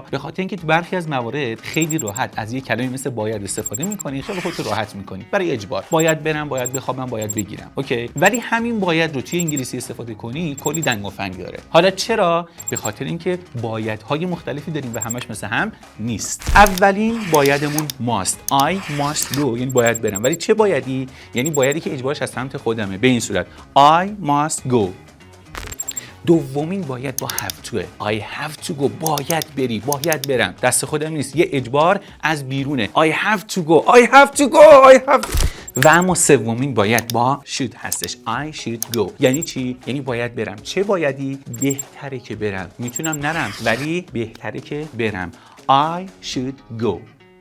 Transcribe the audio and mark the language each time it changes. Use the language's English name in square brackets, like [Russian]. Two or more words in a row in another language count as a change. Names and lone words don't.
[Persian] به خاطر اینکه تو برخی از موارد خیلی راحت از یک کلمه مثل باید استفاده می‌کنی، خیلی خودت راحت می‌کنی برای اجبار. باید برم، باید بخوابم، باید بگیرم. اوکی؟ ولی همین باید رو توی انگلیسی استفاده کنی کلی دنگ و فنگ داره. حالا چرا؟ به خاطر اینکه بایدهای مختلفی داریم و همش مثل هم نیست. اولین بایدمون [English] must. I must go، [Persian] یعنی باید برم. ولی چه بایدی؟ یعنی بایدی که اجبارش از سمت خودمه. به این صورت [English] I must go. [Persian] دومین باید با [English] have to [Persian] ه. [English] I have to go. [Persian] باید بری، باید برم. دست خودم نیست، یه اجبار از بیرونه. [English] I have to go. I have to go. I have. [Persian] و اما سومین باید با should هستش. [English] I should go. [Persian] یعنی چی؟ یعنی باید برم. چه بایدی؟ بهتره که برم. میتونم نرم ولی بهتره که برم. [English] I should go.